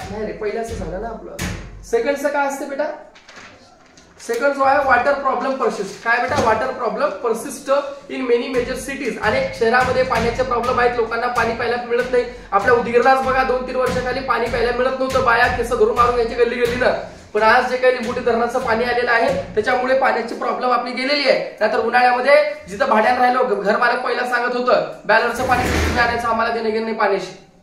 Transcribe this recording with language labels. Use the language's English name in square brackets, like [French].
[Marathi] नाही रे पहिल्याचं झालं ना आपलं. सेकंडचं काय असते बेटा सेकंड जो आहे [English] Water problem persist. [Marathi] काय बेटा [English] Water problem persist in many major cities. [Marathi] अनेक शहरामध्ये पाण्याचे प्रॉब्लेम आहेत. लोकांना पाणी प्यायला मिळत नाही. आपल्या उदगीरलाच बघा 2-3 वर्षाखाली पाणी प्यायला मिळत नव्हतं. बाया केस घरून मारून यायची गल्ली गल्लीनं. पण आज जे काही लिंबोटी धरणाचं पाणी आलेलं आहे त्याच्यामुळे पाण्याची प्रॉब्लेम आपली गेलेली आहे. नाहीतर उन्हाळ्यामध्ये जिथं भाड्यानं राहिलो घर मालक पहिला सांगत होतं बॅलरचं पाणी कुठून आणायचं आम्हाला देणं घेणं नाही पाण्याशी.